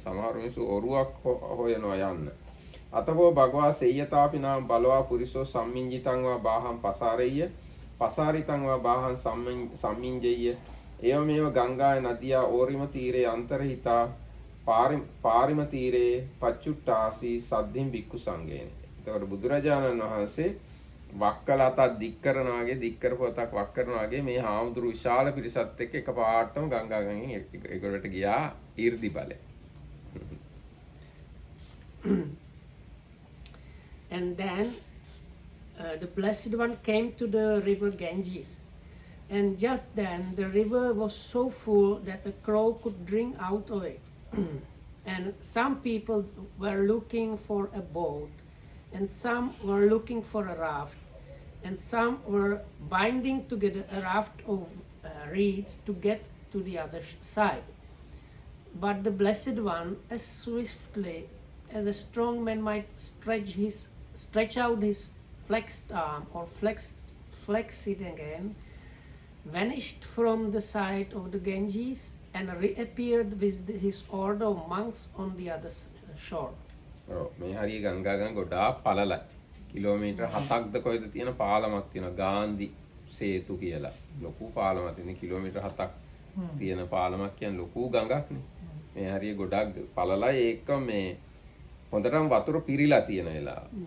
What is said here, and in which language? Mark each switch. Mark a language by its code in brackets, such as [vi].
[si] සමහර මිනිස්සු ඔරුවක් හොයනවා යන්න. [pi] අතකෝ භගවා සෙය්‍යතාපි නාම බලවා පුරිසෝ සම්මිංජිතං වා බාහං පසාරෙය්‍ය පසාරිතං වා බාහං සම්මිංජෙය්‍ය එවමෙව ගංගාය නදියා ඕරිම තීරේ අන්තරහිතා පාරිම තීරේ පච්චුට්ටාසි සද්ධින් බික්කු සංඝේන. [si] එතකොට බුදුරජාණන් වහන්සේ වක්කල අතක් දික් කරනවා වගේ දික් කරපු අතක් වක් කරනවා වගේ මේ හාමුදුරු විශාල පිරිසත් එක්ක එකපාරටම ගංගා ගඟෙන් ඒකට ගියා ඊර්දි බලය. [en] And then the Blessed One came to the river Ganges, and just then the river was so full that a crow could drink out of it. And some people were looking for a boat, and some were looking for a raft, and some were binding together a raft of reeds to get to the other side. But the Blessed One, as swiftly as a strong man might stretch out his flexed arm or flex it again, vanished from the side of the Ganges and reappeared with his order of monks on the other shore. [si] මේ හරිය ගංගාගම් ගොඩාක් පළලයි. Kilometre 7ක්ද කොහෙද තියෙන පාලමක් තියෙනවා ගාන්ධි සේතු කියලා. ලොකු පාලමක් තියෙන kilometre 7ක් තියෙන පාලමක් කියන්නේ ලොකු ගඟක්නේ. මේ හරිය ගොඩක් පළලයි ඒක මේ හොඳටම වතුර පිරීලා තියෙන වෙලාව.